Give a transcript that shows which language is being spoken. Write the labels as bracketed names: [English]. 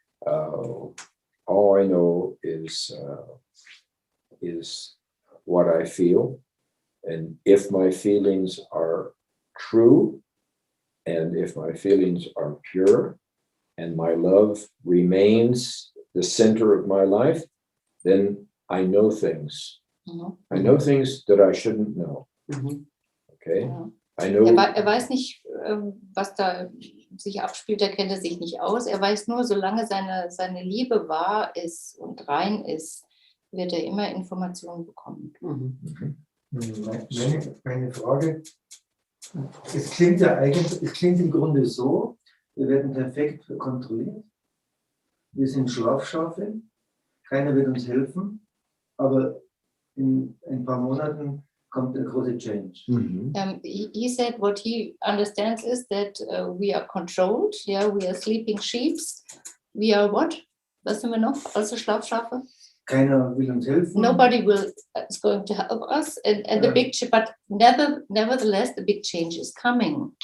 [English] All I know is what I feel, and if my feelings are true, and if my feelings are pure, and my love remains the center of my life, then I know things. Mhm. I know things that I shouldn't know. Mhm. Okay? [German] Ja. [English] I know. [German] Er weiß nicht, was da sich abspielt, er kennt sich nicht aus. Er weiß nur, solange seine Liebe wahr ist und rein ist, wird er immer Informationen bekommen. Mhm. Meine Frage, es klingt ja eigentlich, es klingt im Grunde so, wir werden perfekt kontrolliert, wir sind Schlafschafe, keiner wird uns helfen, aber in ein paar Monaten kommt der große Change. Mhm. [English] He said what he understands is that we are controlled, yeah, we are sleeping sheeps, we are what? [German] Was sind wir noch? Also Schlafschafe? Keiner will uns helfen. [English] Nobody is going to help us, and the big, but nevertheless, the big change is coming.